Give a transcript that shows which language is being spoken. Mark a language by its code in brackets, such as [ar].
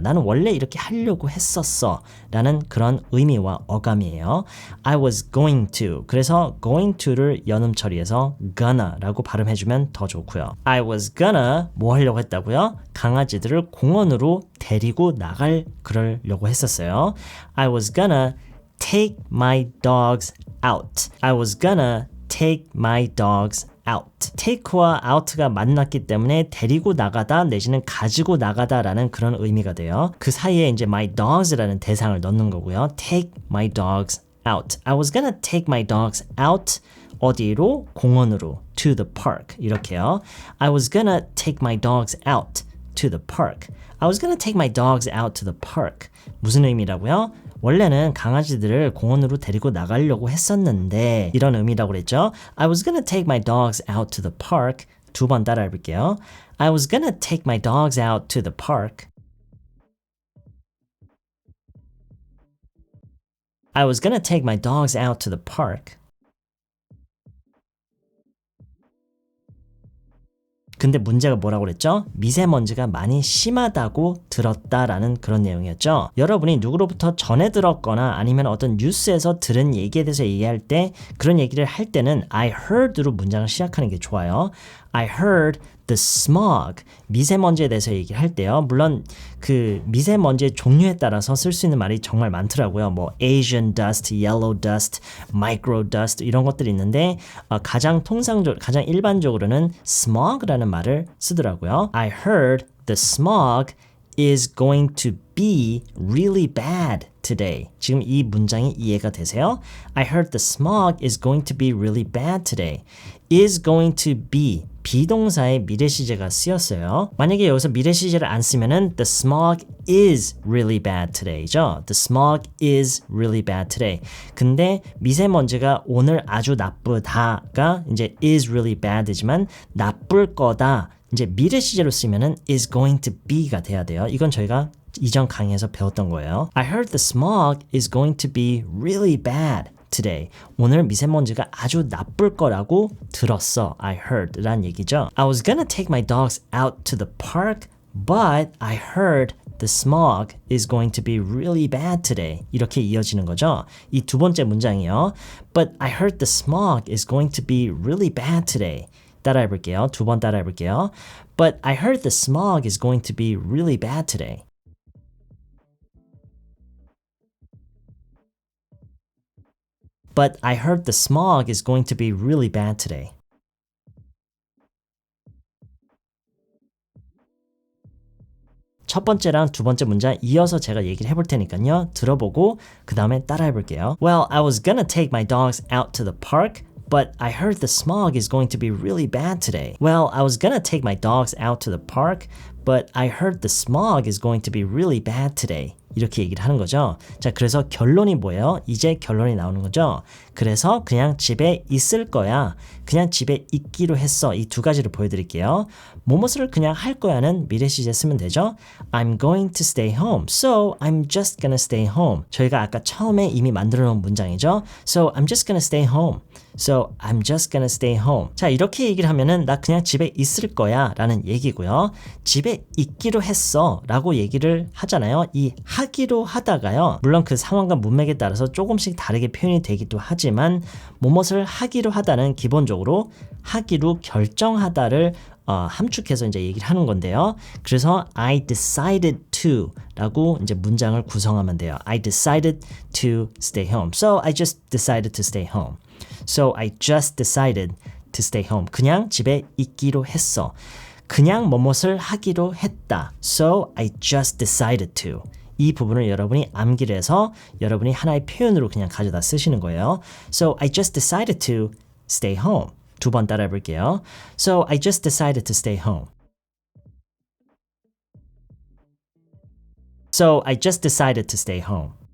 [ko] 나는 원래 이렇게 하려고 했었어 라는 그런 의미와 어감이에요. [en] I was going to. [ko] 그래서 going to를 연음 처리해서 gonna 라고 발음해주면 더 좋고요. [en] I was gonna [ko] 뭐 하려고 했다고요? 강아지들을 공원으로 데리고 그러려고 했었어요. [en] I was gonna take my dogs out. I was gonna take my dogs out. [ko] take와 out가 만났기 때문에 데리고 나가다 내지는 가지고 나가다라는 그런 의미가 돼요. 그 사이에 이제 my dogs라는 대상을 넣는 거고요. [en] take my dogs out. I was gonna take my dogs out. [ko] 어디로? 공원으로. to the park. 이렇게요. [en] I was gonna take my dogs out to the park. I was gonna take my dogs out to the park. [ko] 무슨 의미라고요? 원래는 강아지들을 공원으로 데리고 나가려고 했었는데 이런 의미라고 그랬죠. [en] I was gonna take my dogs out to the park. [ko] 두 번 따라해 볼게요. [en] I was gonna take my dogs out to the park. I was gonna take my dogs out to the park. [ko] 근데 문제가 뭐라고 그랬죠? 미세먼지가 많이 심하다고 들었다라는 그런 내용이었죠. 여러분이 누구로부터 전해 들었거나 아니면 어떤 뉴스에서 들은 얘기에 대해서 얘기할 때 그런 얘기를 할 때는 [en] I heard [ko] 로 문장을 시작하는 게 좋아요. [en] I heard the smog. [ko] 미세먼지에 대해서 얘기를 할 때요. 물론 그 미세먼지의 종류에 따라서 쓸 수 있는 말이 정말 많더라고요. 뭐 Asian dust, yellow dust, micro dust 이런 것들이 있는데 가장 일반적으로는 smog라는 말을 쓰더라고요. [en] I heard the smog is going to be really bad today. [ko] 지금 이 문장이 이해가 되세요? [en] I heard the smog is going to be really bad today. is going to be [ko] 비동사의 미래 시제가 쓰였어요. 만약에 여기서 미래 시제를 안 쓰면은 [en] the smog is really bad today [ko] 죠. [en] The smog is really bad today. [ko] 근데 미세먼지가 오늘 아주 나쁘다가 이제 [en] is really bad [ko] 이지만 나쁠 거다. 이제 미래 시제로 쓰면은 [en] is going to be [ko] 가 돼야 돼요. 이건 저희가 이전 강의에서 배웠던 거예요. [en] I heard the smog is going to be really bad today. [ko] 오늘 미세먼지가 아주 나쁠 거라고 들었어. [en] I heard [ko] 란 얘기죠. [en] I was gonna take my dogs out to the park, but I heard the smog is going to be really bad today. [ko] 이렇게 이어지는 거죠. 이 두 번째 문장이요. [en] But I heard the smog is going to be really bad today. [ko] 따라해 볼게요. 두 번 따라해 볼게요. [en] But I heard the smog is going to be really bad today. But I heard the smog is going to be really bad today. [ko] 첫 번째랑 두 번째 문장 이어서 제가 얘기를 해볼 테니까요. 들어보고 그 다음에 따라해 볼게요. [en] Well, I was gonna take my dogs out to the park, but I heard the smog is going to be really bad today. Well, I was gonna take my dogs out to the park, but I heard the smog is going to be really bad today. [ko] 이렇게 얘기를 하는 거죠. 자, 그래서 결론이 뭐예요? 이제 결론이 나오는 거죠. 그래서 그냥 집에 있을 거야. 그냥 집에 있기로 했어. 이 두 가지를 보여드릴게요. 뭐뭇을 그냥 할 거야는 미래 시제 쓰면 되죠. [en] I'm going to stay home. So I'm just gonna stay home. [ko] 저희가 아까 처음에 이미 만들어 놓은 문장이죠. [en] So I'm just gonna stay home. So I'm just gonna stay home. [ko] 자, 이렇게 얘기를 하면은 나 그냥 집에 있을 거야 라는 얘기고요. 집에 있기로 했어 라고 얘기를 하잖아요. 이 하기로 하다가요. 물론 그 상황과 문맥에 따라서 조금씩 다르게 표현이 되기도 하지만 뭐뭇을 하기로 하다는 기본적으로 하기로 결정하다를 함축해서 이제 얘기를 하는 건데요. 그래서 [en] I decided to [ko] 라고 이제 문장을 구성하면 돼요. [en] I decided to stay home. So I just decided to stay home. So I just decided to stay home. [ko] 그냥 집에 있기로 했어. 그냥 뭐뭇을 하기로 했다. [en] So I just decided to. [ko] 이 부분을 여러분이 암기를 해서 여러분이 하나의 표현으로 그냥 가져다 쓰시는 거예요. [en] So I just decided to stay home. [ko] 두 번 따라해 볼게요. [en] So I just decided to stay home. So I just decided to stay home.